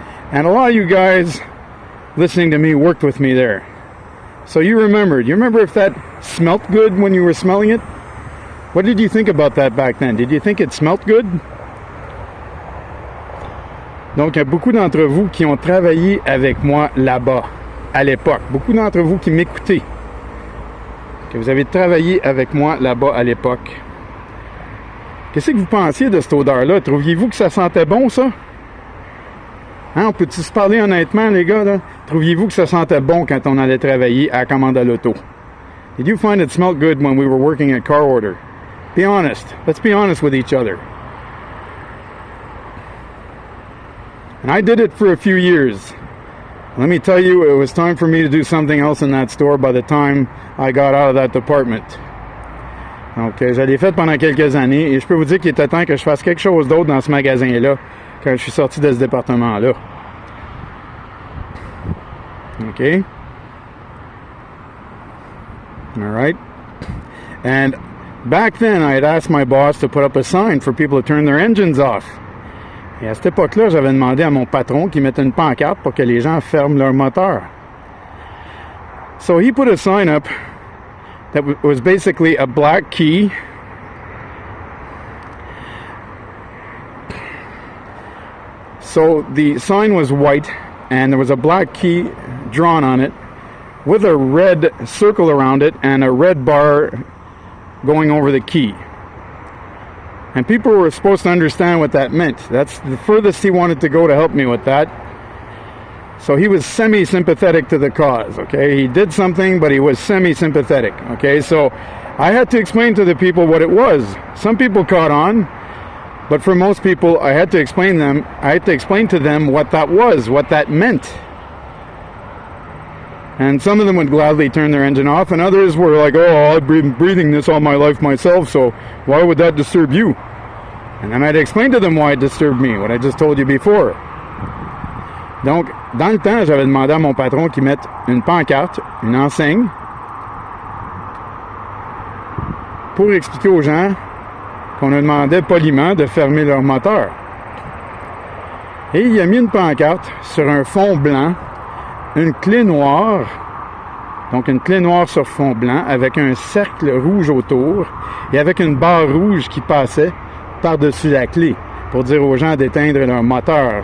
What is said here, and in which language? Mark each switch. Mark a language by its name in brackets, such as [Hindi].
[English] And a lot of you guys listening to me worked with me there. So you remembered. You remember if that smelt good when you were smelling it? What did you think about that back then? Did you think it smelt good? [French] Donc, il y a beaucoup d'entre vous qui ont travaillé avec moi là-bas, à l'époque. Beaucoup d'entre vous qui m'écoutez, que vous avez travaillé avec moi là-bas à l'époque. Qu'est-ce que vous pensiez de cette odeur-là? Trouviez-vous que ça sentait bon, ça? Hein, on peut-tu se parler honnêtement, les gars, là? Trouviez-vous que ça sentait bon quand on allait travailler à la commande à l'auto? [English] Did you find it smelled good when we were working at Car Order? Be honest. Let's be honest with each other. And I did it for a few years. Let me tell you, it was time for me to do something else in that store by the time I got out of that department. [French] Donc, je l'ai fait pendant quelques années et je peux vous dire qu'il était temps que je fasse quelque chose d'autre dans ce magasin-là quand je suis sorti de ce département-là. [English] OK? All right? And back then, I had asked my boss to put up a sign for people to turn their engines off. [French] Et à cette époque-là, j'avais demandé à mon patron qu'il mette une pancarte pour que les gens ferment leur moteur. [English] So he put a sign up that was basically a black key. So the sign was white and there was a black key drawn on it with a red circle around it and a red bar going over the key. And people were supposed to understand what that meant. That's the furthest he wanted to go to help me with that. So he was semi-sympathetic to the cause, okay? He did something, but he was semi-sympathetic, okay? So I had to explain to the people what it was. Some people caught on, but for most people, I had to explain to them what that was, what that meant. And some of them would gladly turn their engine off, and others were like, oh, I've been breathing this all my life myself, so why would that disturb you? And then I'd explain to them why it disturbed me, what I just told you before. [French] Donc, dans le temps, j'avais demandé à mon patron qu'il mette une pancarte, une enseigne, pour expliquer aux gens qu'on leur demandait poliment de fermer leur moteur. Et il a mis une pancarte sur un fond blanc, une clé noire, donc une clé noire sur fond blanc, avec un cercle rouge autour, et avec une barre rouge qui passait par-dessus la clé, pour dire aux gens d'éteindre leur moteur.